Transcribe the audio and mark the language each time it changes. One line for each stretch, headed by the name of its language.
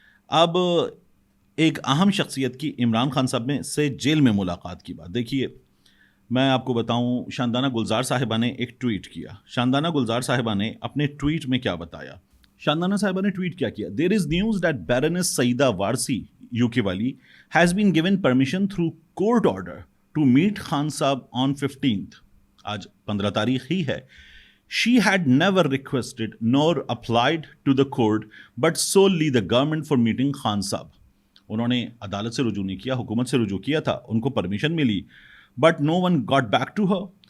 Urdu: اب ایک اہم شخصیت کی عمران خان صاحب میں سے جیل میں ملاقات کی بات دیکھیے, میں آپ کو بتاؤں, شاندانہ گلزار صاحبہ نے ایک ٹویٹ کیا. شاندانہ گلزار صاحبہ نے اپنے ٹویٹ میں کیا بتایا؟ شاندانہ صاحبہ نے ٹویٹ کیا کیا,
English: there is news that baroness Sayeeda Warsi U K والی has been given permission through court order to meet Khan sahib on 15th,
Urdu: آج 15 تاریخ ہی ہے.
English: She had never requested nor applied to the court but solely the government for meeting Khan Sahab.
Urdu: انہوں نے عدالت سے رجوع نہیں کیا, حکومت سے رجوع کیا تھا, ان کو پرمیشن ملی,
English: but no one got back to her.